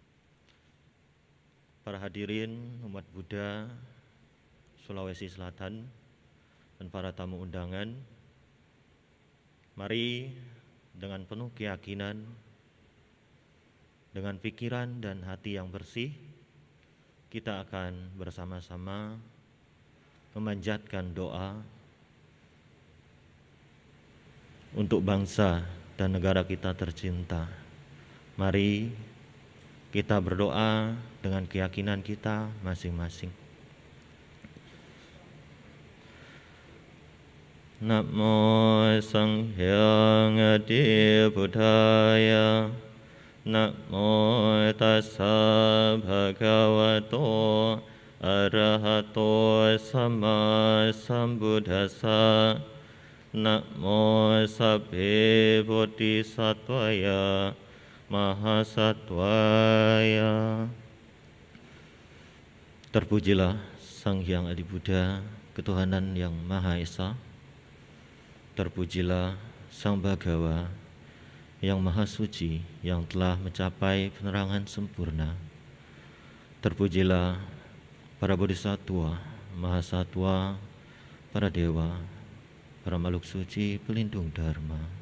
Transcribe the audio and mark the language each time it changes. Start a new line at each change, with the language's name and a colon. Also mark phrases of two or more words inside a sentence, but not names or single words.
Indonesian: Para hadirin umat Buddha Sulawesi Selatan dan para tamu undangan, mari dengan penuh keyakinan, dengan pikiran dan hati yang bersih, kita akan bersama-sama memanjatkan doa untuk bangsa dan negara kita tercinta. Mari kita berdoa dengan keyakinan kita masing-masing.
Pali: Namo Sang Hyang Adi Budaya. Namo Tassa Bhagavato Arahato Sama Sambuddhassa. Namo Sabbe Bodhisattvaya Mahasattvaya.
Indonesian: Terpujilah Sang Hyang Adi Buddha, ketuhanan yang Maha Esa. Terpujilah Sang Bhagawa yang Maha Suci, yang telah mencapai penerangan sempurna. Terpujilah para bodhisattva, mahasatwa, para dewa, para makhluk suci pelindung dharma.